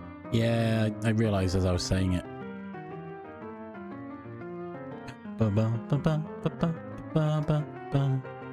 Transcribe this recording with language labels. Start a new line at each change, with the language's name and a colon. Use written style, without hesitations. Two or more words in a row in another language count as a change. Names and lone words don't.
English: Yeah, I realized as I was saying it. Ba ba ba ba ba ba ba ba ba.